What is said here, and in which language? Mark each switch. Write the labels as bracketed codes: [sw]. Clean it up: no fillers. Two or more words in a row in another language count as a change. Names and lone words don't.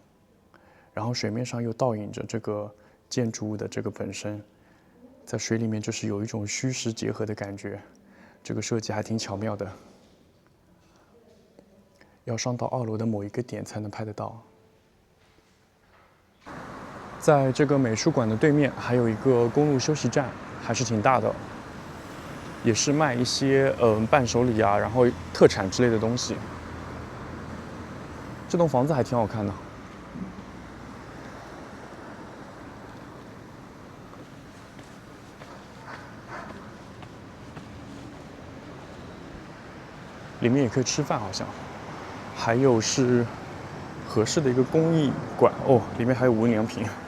[zh] 然後水面上又倒映着這個建築物的這個本身，在水裡面就是有一種虛實結合的感覺，這個設計還挺巧妙的。要上到2樓的某一個點才能拍得到。在這個美術館的對面還有一個公路休息站，還是挺大的，也是賣一些伴手禮啊，然後特產之類的東西。這棟房子還挺好看的。裡面也可以吃飯，好像，還有是合適的一個工藝館哦，裡面還有无印良品。